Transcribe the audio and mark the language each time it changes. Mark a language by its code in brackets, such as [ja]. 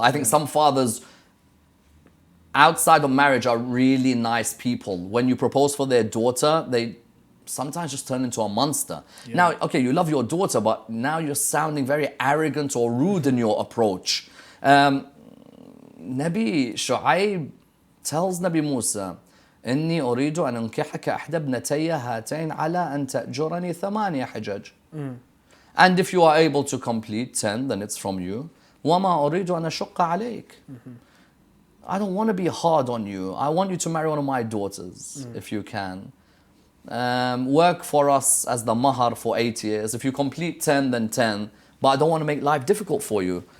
[en] I think some fathers outside of marriage are really nice people. When you propose for their daughter, they sometimes just turn into a monster. Yeah. Now, okay, you love your daughter, but now you're sounding very arrogant or rude in your approach. Nabi Shuaib tells Nabi Musa, [ar] إني أريد أن أنكحك إحدى ابنتي هاتين على أن تأجرني 8 حجج. [en] And if you are able to complete 10, then it's from you. [ar] وما أريد أن أشق عليك. [en] I don't want to be hard on you. I want you to marry one of my daughters, if you can. Work for us as the mahar for 8 years. If you complete 10, then 10. But I don't want to make life difficult for you.